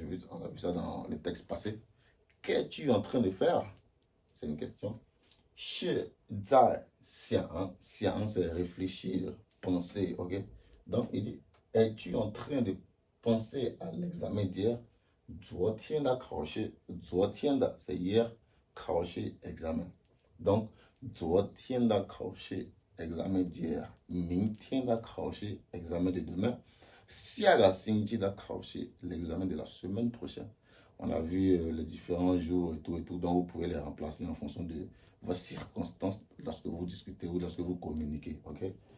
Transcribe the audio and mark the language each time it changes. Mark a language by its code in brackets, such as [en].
[fr] On a vu ça dans les textes passés. Qu'es-tu en train de faire? C'est une question. [zh] 是在想, [fr] c'est réfléchir, penser, ok? Donc, il dit, es-tu en train de penser à l'examen d'hier? [zh] 昨天的考试, 昨天的, [fr] c'est hier, [zh] 考试, [fr] examen. Donc, [zh] 昨天的考试, [fr] examen d'hier. [zh] 明天的考试, [fr] examen de demain. [zh] 下个星期的考试, [fr] l'examen de la semaine prochaine. On a vu les différents jours et tout, donc vous pouvez les remplacer en fonction de vos circonstances lorsque vous discutez ou lorsque vous communiquez, ok?